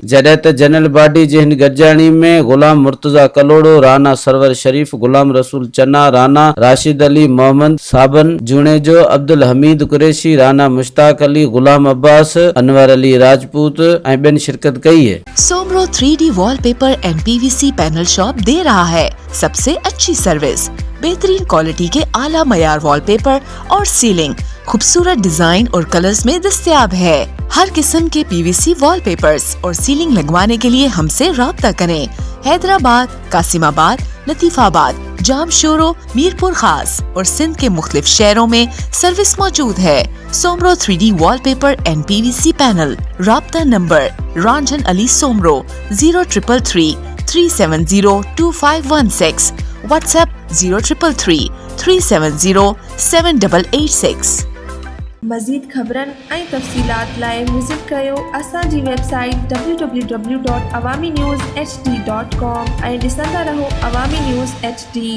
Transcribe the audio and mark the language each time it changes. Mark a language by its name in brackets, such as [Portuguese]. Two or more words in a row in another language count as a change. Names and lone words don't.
[Sindhi] जॾहिं त जनरल बॉडी जे हिन गॾिजाणी में गुलाम मुर्तज़ा कलोड़ो, राना सरवर शरीफ, गुलाम रसूल चन्ना, राना राशिद अली मोहम्मद साबन जुणेजो, अब्दुल हमीद कुरैशी, राना मुश्ताक अली, गुलाम अब्बास, अनवर अली राजपूत ऐं ॿियनि शिरकत कई है। [English] Soomro 3D wallpaper and PVC panel shop [Urdu] دے رہا ہے سب سے اچھی سروس، بہترین کوالٹی کے اعلیٰ معیار وال پیپر اور سیلنگ خوبصورت ڈیزائن اور کلرز میں دستیاب ہے. ہر قسم کے PVC وال پیپرز اور سیلنگ لگوانے کے لیے ہم سے رابطہ کریں. حیدرآباد، قاسم آباد، لطیف آباد، جامشورو، میرپور خاص اور سندھ کے مختلف شہروں میں سروس موجود ہے. [English] Soomro 3D wallpaper and PVC panel. [Urdu] رابطہ نمبر رنجن علی سومرو 0333 370 2516، واٹس ایپ 0333 370 7886. [Sindhi] मज़ीद ख़बरनि ऐं तफ़सीलात लाइ विज़िट कयो असांजी वेबसाइट www.awamiNewsHD.com ऐं ॾिसंदा रहो अवामी न्यूज़ HD।